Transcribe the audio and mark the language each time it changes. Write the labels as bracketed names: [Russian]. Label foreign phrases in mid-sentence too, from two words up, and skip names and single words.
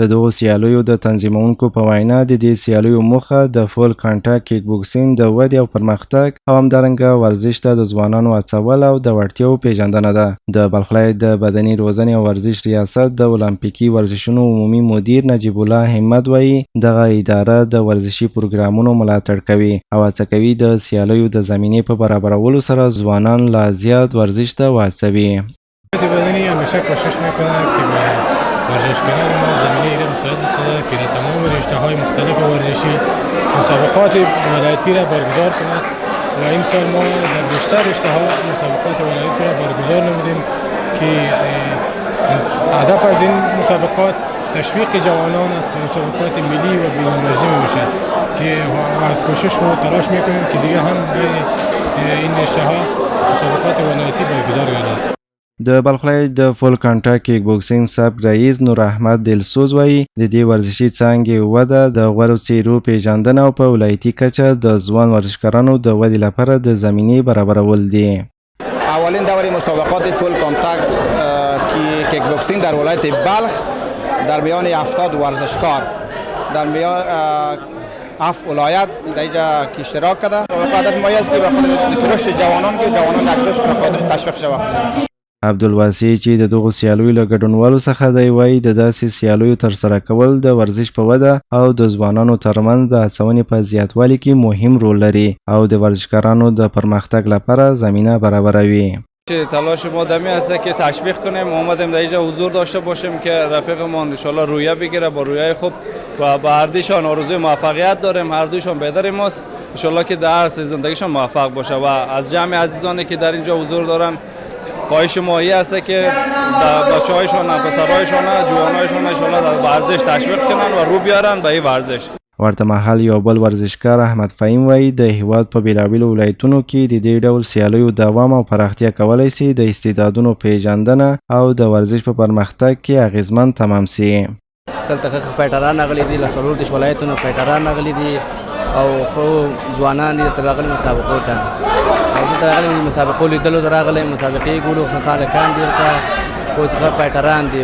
[Pashto] د دغو سیالیو د تنظیمونکو په وینا د دې سیالیو موخه د [English] full contact kick boxing [Pashto] د ودې او پرمختګ او همدارنګه ورزش ته د ځوانانو هڅول او د وړتیاو پیژندنه ده. د بلخ ولایت د بدني روزنې او ورزش ریاست د اولمپیکي ورزشونو عمومي مدیر نجیب الله همت وایي دغه اداره د ورزشي پروګرامونو ملاتړ کوي او هڅه کوي د سیالیو د زمینې په برابرولو سره ځوانان لا زیات ورزش ته وهڅوي. [Persian] بدنی همیشه کوشش میکنه که به ورزشکاران ما زمینه ایره مساعد بسازد که در تمام رشته‌های مختلف ورزشی مسابقات ولایتی را برگزار کند و این سال ما در بیشتر رشته‌ها مسابقات ولایتی را برگزار نمودیم که هدف از این مسابقات تشویق جوانان است به مسابقات ملی و بین‌المرزی میشه که کوشش و تلاش میکنیم که دیگه هم به این رشته‌ها مسابقات ولایتی برگزار گردد. [Pashto] د بلخ ولایت د [English] full contact kick boxing [Pashto] سب رئیس نور احمد دلسوز وایي د دې ورزشي څانګې وده د غوړو څیرو پیژندنه او په ولایتي کچه د ځوان ورزشکارانو د ودې لپاره د زمینې برابرول دي. [Persian] اولین دوره مسابقات [English] full contact kick boxing [Persian] در ولایت بلخ در میان 70 ورزشکار در میان 7 ولایت در اینجا اشتراک کرده. هدف ما است که به خاطر رشد جوانان در رشد به خاطر تشویق شود. [Pashto] عبدالواسع چې د دغو سیالیو له ګډونوالو څخه دی وایي د داسې سیالیو ترسره کول د ورزش په وده او د ځوانانو ترمنځ د هڅونې په زیاتوالي کې مهم رول لري او د ورزشکارانو د پرمختګ لپاره زمینه برابروي. [Persian] تلاش ما دمی است که تشویق کنیم. اومدیم در اینجا حضور داشته باشیم که رفیقمان [Arabic] ان شاء الله [Persian] رویه بگیره با رویه خوب و به هر دوشان آرزوی موفقیت داریم. هر دوشان بهتر ماست [Arabic] ان شاء الله [Persian] که در هر زندگیشان موفق باشه و از جمع عزیزانی که در اینجا حضور دارن خواهش ما این است که بچه‌هایشان، پسرهایشان، جوانایشان [Arabic] ان شاء الله [Persian] در ورزش تشویق کنن و رو بیارن به این ورزش. [Pashto] ورته مهال یو بل ورزشکار احمد فهیم وایي د هیواد په بیلابیلو ولایتونو کې د دې ډول سیالیو دوام او پراختیا کولی سي د استعدادونو پیژندنه او د ورزش په پرمختګ کې اغیزمن تمام سي. دلته فایټران راغلي دي، له څلور دیرش ولایتونو فایټران راغلي دي او خو ځوانان دي تر راغلي مسابقو ته او دلته راغلي مسابقو لیدلو ته راغلي مسابقې ګورو ښه خلکان دي دلته اوس ښه فایټران دي.